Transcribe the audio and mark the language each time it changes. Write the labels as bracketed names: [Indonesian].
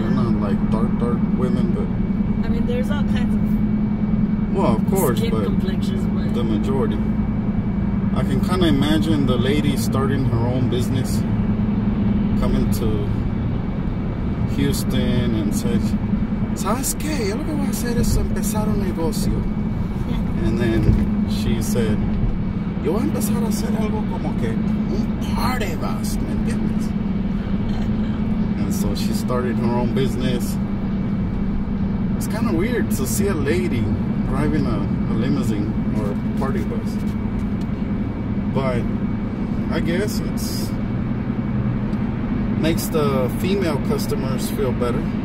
[English] They're not like dark women, but I mean, there's all kinds of well, of course, skin but complexions, but the majority. I can kind of imagine the lady starting her own business, coming to Houston and said, [Spanish] ¿sabes qué? Yo lo que voy a hacer es empezar un negocio. [English] And then she said, [Spanish] yo voy a empezar a hacer algo como que un party bus, ¿me entiendes? [English] And so she started her own business. It's kind of weird to see a lady driving a limousine or a party bus. But I guess it's makes the female customers feel better.